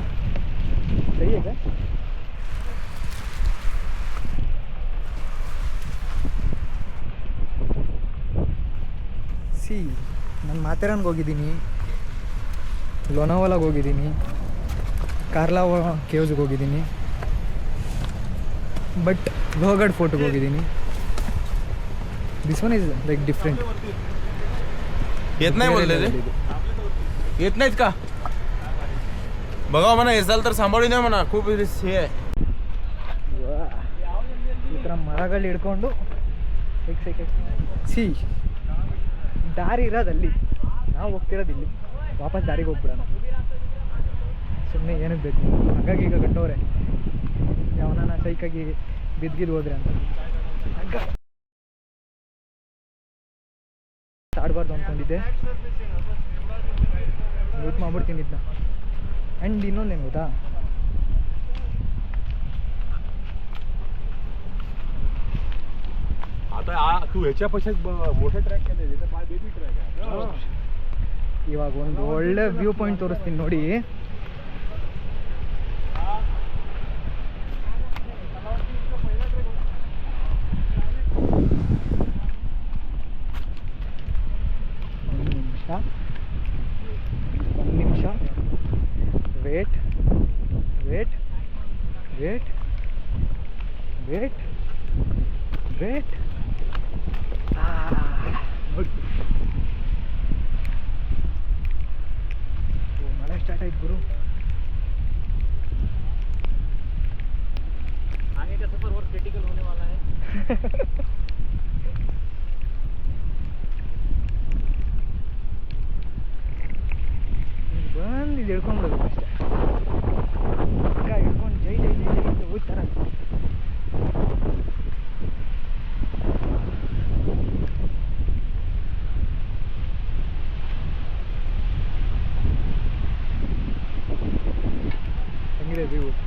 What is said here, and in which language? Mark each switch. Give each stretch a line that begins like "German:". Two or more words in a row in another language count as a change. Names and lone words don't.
Kannada: ಸರಿ ಈಗ ನಾನು ಮಾಥೇರಾನ್ಗೆ ಹೋಗಿದ್ದೀನಿ, ಲೋನಾವಾಲಾಗೆ ಹೋಗಿದ್ದೀನಿ, ಕಾರ್ಲಾ ಕೇವ್ಸ್ಗೆ ಹೋಗಿದ್ದೀನಿ, ಬಟ್ ಲೋಹಗಢ್ ಫೋರ್ಟ್ಗೆ ಹೋಗಿದ್ದೀನಿ.
English: this one is like different.
Marathi: येत नाही बोलले रे, येत नाहीत का? बघा म्हणा, येसाल तर सांभाळून या म्हणा, खूप हे आहे.
Kannada: ಈ ಥರ ಮರಗಳು ಹಿಡ್ಕೊಂಡು ಸಿ ದಾರಿ ಇರೋದಲ್ಲಿ, ನಾವು ಹೋಗ್ತಿರೋದು ಇಲ್ಲಿ, ವಾಪಸ್ ದಾರಿಗೆ ಹೋಗ್ಬಿಡೋಣ. ಸುಮ್ಮನೆ ಏನಕ್ಕೆ ಬೇಕು? ಹಾಗಾಗಿ ಈಗ ಕಟ್ಟೋರೆ ಯಾವನ ಸೈಕಾಗಿ ಬಿದ್ದಿದ್ದು ಹೋದ್ರೆ ಅಂತ ಆಡಬಾರ್ದು ಅಂದ್ಕೊಂಡಿದ್ದೆ. ಯೂತ್ ಮಾಡ್ಬಿಡ್ತೀನಿ ಇದನ್ನ. ಆ್ಯಂಡ್ ಇನ್ನೊಂದೇನು ಗೊತ್ತಾ,
Marathi: आता तू ह्याच्यापेक्षा मोठे ट्रॅक केले,
English: baby track
Marathi: आहे.
Kannada: ಇವಾಗ ಒಂದು ಒಳ್ಳೆ
English: view point
Kannada: ತೋರಿಸ್ತೀನಿ ನೋಡಿ. ಒಂದು ನಿಮಿಷ
English: wait wait wait wait wait.
Kannada: ಮಳೆ ಸ್ಟಾರ್ಟ್ ಆಯ್ತು ಗುರು.
Hindi: आगे का सफर और क्रिटिकल होने वाला है.
Kannada: ಬಂದು ಇದು ಹಿಡ್ಕೊಂಡ್ಬಿಡೋದು ಅಷ್ಟೇ. ಈಗ ಹಿಡ್ಕೊಂಡು ಜೈ ಜೈ ಜೈ ಜೈ ಅಂತ ಹೋಗ್ತಾರ. ಹೆಂಗಿದೆ ವ್ಯೂ?